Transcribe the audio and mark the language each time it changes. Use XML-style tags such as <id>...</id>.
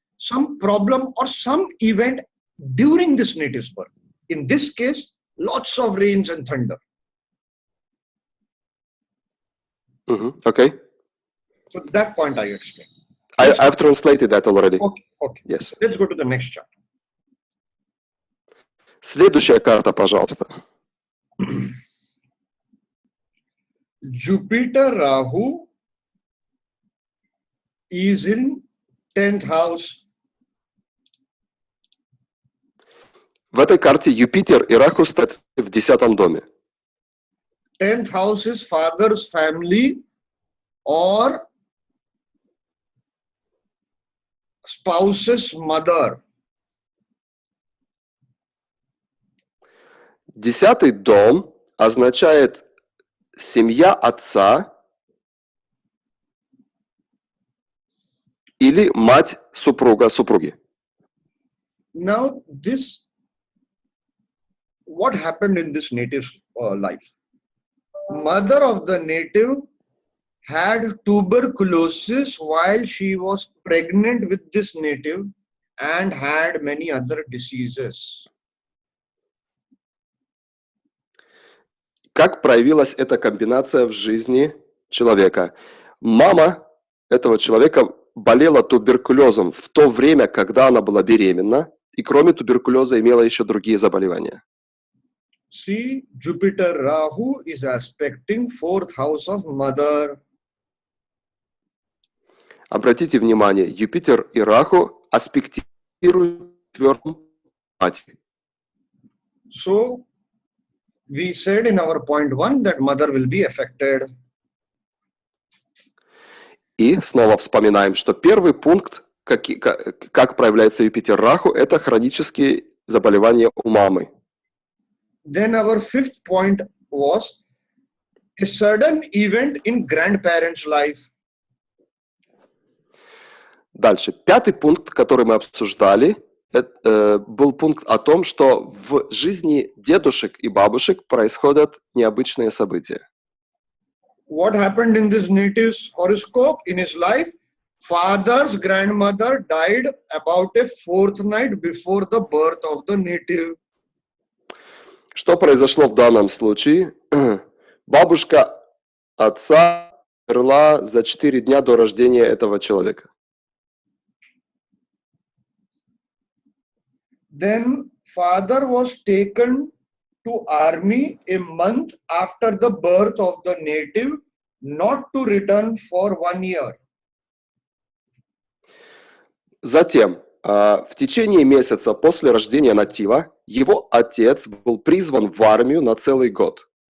<en>Some problem or some event during this native's birth. In this case, lots of rains and thunder. Okay. So that point I explained. I've translated that already. Okay. Yes. Let's go to the next chart.</en> <ru>Следующая карта, пожалуйста.</ru> <en>Jupiter Rahu is in 10th house.</en> <ru>В этой карте Юпитер и Раху стоят в 10-м доме.</ru> <en>10th house is father's family or spouse's mother.</en> <ru>10-й дом означает семья отца или мать супруги.</ru> <en>Now, what happened in this native's life? Mother of the native had tuberculosis while she was pregnant with this native and had many other diseases.</en> <ru>Как проявилась эта комбинация в жизни человека? Мама этого человека болела туберкулезом в то время, когда она была беременна, и кроме туберкулеза имела еще другие заболевания.</ru> <en>See, Jupiter Rahu is aspecting 4th house of mother.</en> <ru>Обратите внимание, Юпитер и Раху аспектируют 4-м матери.</ru> <en>So, we said in our point 1 that mother will be affected.</en> <ru>И снова вспоминаем, что первый пункт, как проявляется Юпитер Раху, это хронические заболевания у мамы.</ru> <en>Then our 5th point was a sudden event in grandparents' life.</en> <ru>Дальше. 5-й пункт, который мы обсуждали, был пункт о том, что в жизни дедушек и бабушек происходят необычные события.</ru> <en>What happened in this native's horoscope in his life? Father's grandmother died about a fortnight before the birth of the native.</en> <ru>Что произошло в данном случае? Бабушка отца умерла за 4 дня до рождения этого человека.</ru> <en>Then father was taken to army a month after the birth of the native, not to return for 1 year.</en> <ru>Затем, в течение месяца после рождения натива, его отец был призван в армию на целый год.</ru>